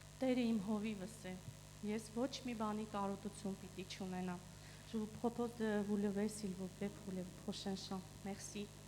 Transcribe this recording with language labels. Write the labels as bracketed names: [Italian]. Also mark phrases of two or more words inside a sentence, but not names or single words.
[Armenian] Տերը իմ հովիվս է։ Ես ոչ մի բանի կարոտություն պիտի չունենամ։ [French] Je vous propose de vous lever s'il vous plaît pour le prochain chant. Merci.